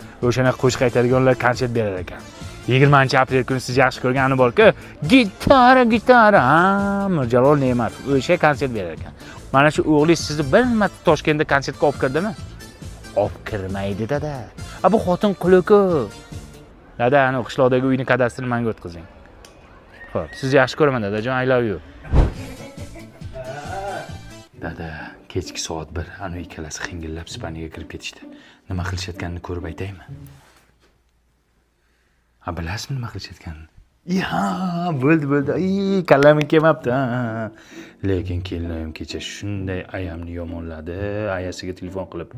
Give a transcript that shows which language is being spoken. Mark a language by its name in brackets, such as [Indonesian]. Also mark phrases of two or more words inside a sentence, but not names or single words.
[Uzbek] O'shana qo'shiq aytadiganlar konsert berar ekan. 20-aprel kuni siz yaxshi ko'rgani bor-ku, gitara, Mirjalol Ne'matov o'sha konsert berar ekan. Mana shu o'g'lingiz sizni bir marta Toshkentda konsertga olib kirdimi? Olib kirmaydi dada. Bu xotin quli-ku. Dada, ana qishloqdagi uyni kadastrini menga o'tkazing. Xo'p, sizni yaxshi ko'raman dadajon, [English] I love you. [Uzbek] Dada, kechki soat 1 ana ikkalasi xingillab spaniyaga kirib ketishdi. Nima qilishayotganini ko'rib aytaymi? Ha, bilasizmi nima qilishayotganini? Ya, bo'ldi. Kallamim kelmabdi. Lekin kelinim kecha shunday ayamni yomonladi, ayasiga telefon qilib.